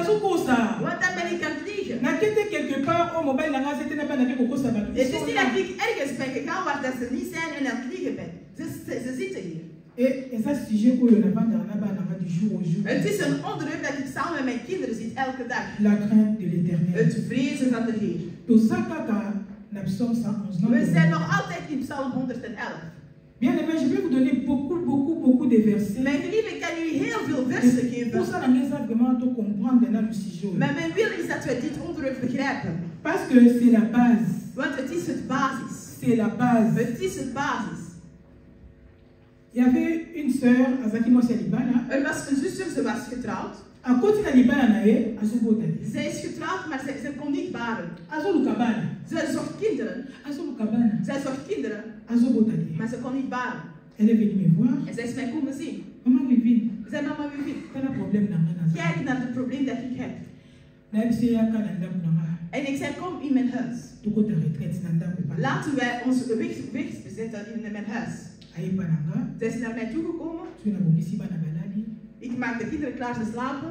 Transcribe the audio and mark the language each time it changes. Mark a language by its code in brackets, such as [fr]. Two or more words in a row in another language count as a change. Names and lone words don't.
[nl] Want dan ben ik aan het liegen. Het is niet dat ik ergens ben gegaan waar dat ze niet zijn en aan het liegen ben. Ze zitten hier. Het is een onderwerp dat ik samen met mijn kinderen zit elke dag. Het vrezen van de Heer. We zijn nog altijd in Psalm 111. [fr] Bien aimé, je vais vous donner beaucoup de versets. [nl] Mijn geliefde, ik kan u jullie heel veel versen geven. [fr] Pour ça, on a vraiment te comprendre dans le sujet. [nl] Maar mijn wil is dat we dit onderwerp begrijpen. [fr] Parce que c'est la base. [nl] Want het is het basis. [fr] C'est la base. [nl] Het is het basis. [fr] Il y avait une sœur, [ln] Azaki Mosia Libana. [nl] Er was een zuster, ze was getrouwd. [fr] À côté de Libana, [nl] zij is getrouwd, maar ze kon niet baren. [ln] Azolukabana. [nl] Zij zocht kinderen. [ln] Azolukabana. [nl] Zij zocht kinderen. [ln] Azobotali. [nl] Maar ze kon niet baren. [fr] Elle est venue me voir. [nl] En zij is mij komen zien. [fr] Maman Vivine. [nl] Ze zei, mama Vivine. [fr] Quel est le problème dans ma [nl] Kijk naar het probleem dat ik heb. En ik zei, kom in mijn huis. Laten wij ons weg zetten in mijn huis. Zij is naar mij toegekomen. Ik maak de kinderen klaar te slapen.